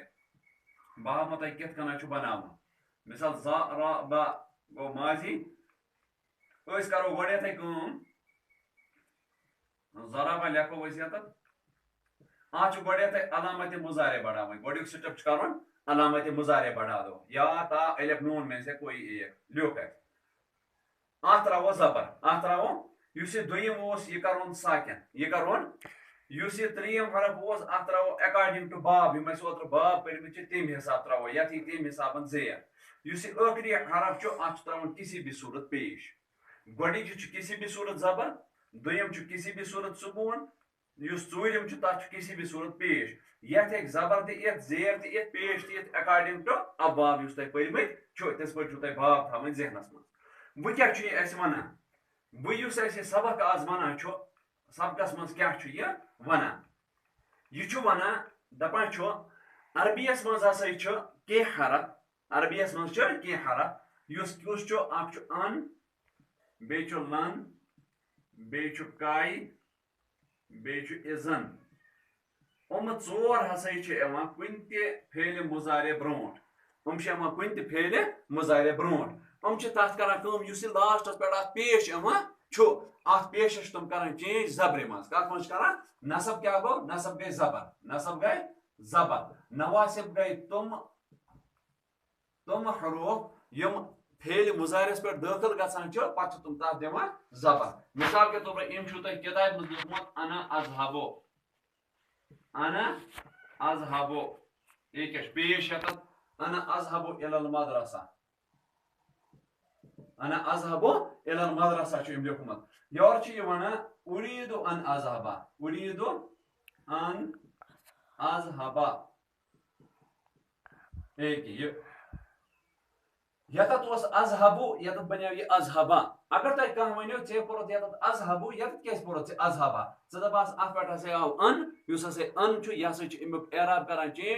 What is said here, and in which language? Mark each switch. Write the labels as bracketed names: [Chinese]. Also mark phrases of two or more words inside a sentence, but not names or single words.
[Kashmiri] بہٕ ہاوو تۄہہِ کِتھ کٔنۍ چھُ بناوُن. مثال ضربا گوٚو ماضی. أسۍ کرو گۄڈٕ یِتھٕے کٲم. ضربا لیکھو أسۍ ییٚتٮ۪تھ. اتھ چھُ گۄڈٕ یِتھٕے علامتِ مضارع بڑاوٕنۍ. گۄڈنیُک سٹیپ چھُ کرُن علامتِ مضارع [Urdu] بڑھا دو. یا تا الف نون میں سے کوئی ایک [Kashmiri] لیوکھ اَسہِ. اتھ تراوو زبر. اتھ تراوو یُس یہِ دوٚیِم اوس یہِ کرون ساکن. یہِ کرون یُس یہِ ترٛیٚیِم حرف اوس اتھ تراوو [English] according to [Kashmiri] باب یِم اَسہِ اوترٕ باب پٔرمٕتۍ چھِ تمہِ حساب تراوو یتھ یی تمہِ حسابن زیر. یُس یہِ ٲخری حرف چھُ اتھ چھُ تراوُن [Urdu] کسی بھی صوٗرت [Kashmiri] پیش. گۄڈنِچہِ چھُ [Urdu] کسی بھی صوٗرت [Kashmiri] زبر. دوٚیِم چھُ [Urdu] کسی بھی صوٗرت [Kashmiri] سکوٗن. یُس ژوٗرِم چھُ تتھ چھُ [Urdu] کسی بھی صوٗرت [Kashmiri] پیش. یتھ ہیٚکہِ زبر تہِ یِتھ زیر تہِ یِتھ پیش تہِ یِتھ [English] according to [Kashmiri] ابواب یُس تۄہہِ پٔرمٕتۍ چھُ تِتھ پٲٹھۍ چھُو تۄہہِ باب تھاوٕنۍ ذہنس منٛز. وۄنۍ کیٛاہ چھُ یہِ اَسہِ وَنان. وۄنۍ یُس اَسہِ سبق آز وَنان چھُ سبقس منٛز کیٛاہ چھُ یہِ وَنان. یہِ چھُ وَنان دپان چھُ عربیَس منٛز ہسا چھُ کینٛہہ حرف. عربیَس منٛز چھُ کینٛہہ حرف. یُس کُس چھُ اکھ چھُ ان بیٚیہِ چھُ لن بیٚیہِ چھُ کاے بیٚیہِ چھُ اِزن. یِم ژور ہسا چھِ یِوان کُنہِ تہِ فعلِ مضارع برونٛٹھ. یِم چھِ یِوان کُنہِ تہِ فعلِ مضارع برونٛٹھ. یِم چھِ تتھ کران کٲم یُس یہِ لاسٹس پٮ۪ٹھ اتھ پیش یِوان چھُ اتھ پیشس چھِ تِم کران چینج زبرِ منٛز. کتھ منٛز چھِ کران. نصب کیٛاہ گوٚو. نصب گٔے زبر. نصب گٔے زبر. نواسب گٔے تِم حروف یِم فعلِ مضارعس پٮ۪ٹھ دٲخل گژھان چھِ پتہٕ چھِ تِم تتھ دِوان زبر. [Urdu] مثال کے طور پر [Kashmiri] أمۍ چھُو تۄہہِ کِتابہِ منٛز لیوٗکھمُت [Arabic] انا اذهبو. انا اذهبو. [Kashmiri] یہِ کیٛاہ چھُ پیش ییٚتٮ۪تھ. [Arabic] انا اذهبو الى المدرسہ. انا اذهبو الى المدرسہ [Kashmiri] چھُ أمۍ لیوٗکھمُت. یورٕ چھُ یہِ وَنان [Arabic] اُریٖدُ ان اذهبا. اُریٖدُ ان اذهبا. [Kashmiri] یہِ ییٚتٮ۪تھ اوس اذهبو ییٚتٮ۪تھ بنیو یہِ اذهبا. اگر تۄہہِ کانٛہہ ونیو ژےٚ پوٚرُتھ ییٚتٮ۪تھ اذهبو ییٚتٮ۪تھ کیٛازِ پوٚرُتھ ژےٚ اذهبا. ژٕ دپہس اتھ پٮ۪ٹھ ہسا آو ان. یُس ہسا ان چھُ یہِ ہسا چھُ امیُک اعراب کران چینج.